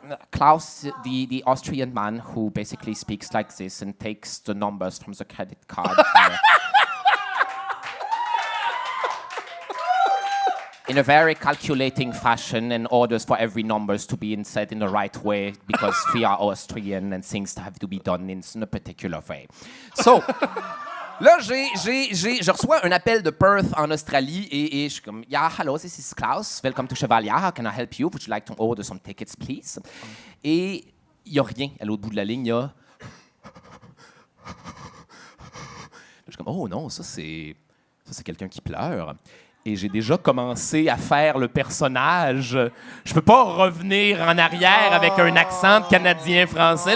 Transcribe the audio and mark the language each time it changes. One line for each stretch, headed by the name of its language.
English: Klaus, the Austrian man who basically speaks like this and takes the numbers from the credit card. In a very calculating fashion and orders for every numbers to be inset in the right way because we are Austrian and things have to be done in a particular way. So...
French: Là, je reçois un appel de Perth en Australie et je suis comme,
English: yeah, hello, this is Klaus. Welcome to Chevalier. How can I help you? Would you like to order some tickets, please?
French: Et il n'y a rien à l'autre bout de la ligne. Il y a... Je suis comme, oh non, ça c'est quelqu'un qui pleure. Et j'ai déjà commencé à faire le personnage. Je peux pas revenir en arrière avec un accent de Canadien-français.